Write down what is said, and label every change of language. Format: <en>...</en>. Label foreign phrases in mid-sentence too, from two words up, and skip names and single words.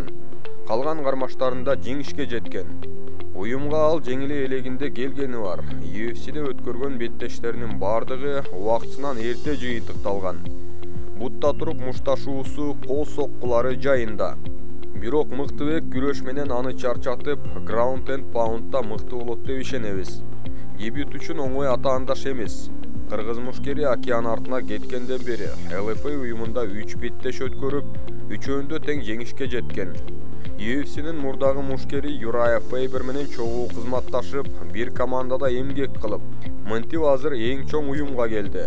<ky>Калган кармаштарында жеңишке жеткен. Уюмга ал жеңиле элегинде келгени бар. UFC'де өткөргөн беттештеринин бардыгы убактысынан эрте жыйынтыкталган. Бутта туруп мушташуусу, кол соккулары жайында. Бирок Мыктыбек күрөш менен аны чарчатып,</ky> <en>ground and pound'да</en> <ky>мыкты болот деп ишенебиз. Дебют үчүн оңой атаандаш эмес. Кыргыз мушкери океан артына кеткенден бери LFA уюмунда 3 беттеш өткөрүп, үчөөндө тең жеңишке жеткен. UFC'нин мурдагы мушкери Юрая Фейбер менен чогуу кызматташып, бир командада эмгек кылып, мынтип азыр эң чоң уюмга келди.</ky>